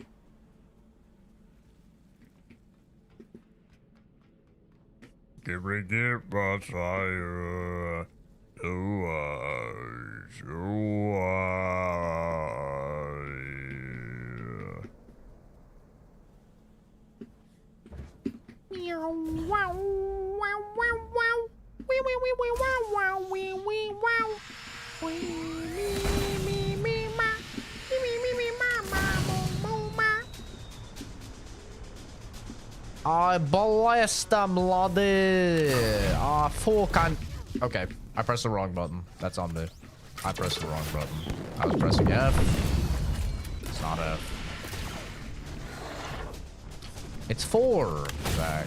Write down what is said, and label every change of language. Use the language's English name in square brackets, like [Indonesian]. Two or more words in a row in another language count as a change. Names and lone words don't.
[English] Can we get much higher? So high, so high. Meow, wow, wow, wow, wow. Wee, wee, wee, wee, wow, wow, wee, wee, wow. Wee, me, me, me, ma. Me, me, me, me, ma, ma, mo, mo, ma. I blessed them, laddie. Ah, fucking. Okay, I pressed the wrong button. That's on me. I pressed the wrong button. I was pressing F. It's not F. It's 4, Zach.